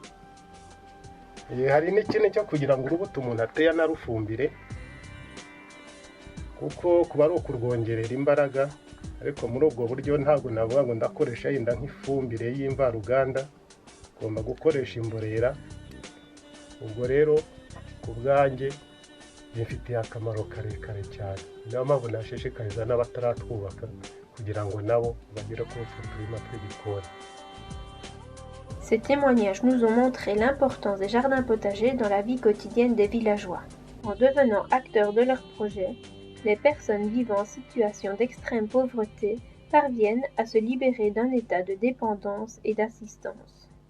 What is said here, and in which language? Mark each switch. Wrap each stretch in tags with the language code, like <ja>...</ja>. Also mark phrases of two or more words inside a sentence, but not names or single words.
<rw>Hari n'ikintu cyo kugira ngo urubuto umuntu ateye anarufumbire, kuko kuba ari ukurwongerera imbaraga, ariko muri ubwo buryo ntabwo navuga ngo ndakoresha yenda nk'ifumbire y'imvaruganda, ngomba gukoresha imborera. Ubwo rero ku bwanjye bifitiye akamaro karekare cyane, niyo mpamvu nashishikariza n'abataratwubaka kugira ngo nabo bagere kuri utwo turima tw'igikoni.</rw> <fr>Ces témoignages nous ont montré l'importance des jardins potagers dans la vie quotidienne des villageois. En devenant acteurs de leurs projets, les personnes vivant en situation d'extrême pauvreté parviennent à se libérer d'un état de dépendance et d'assistance.</fr>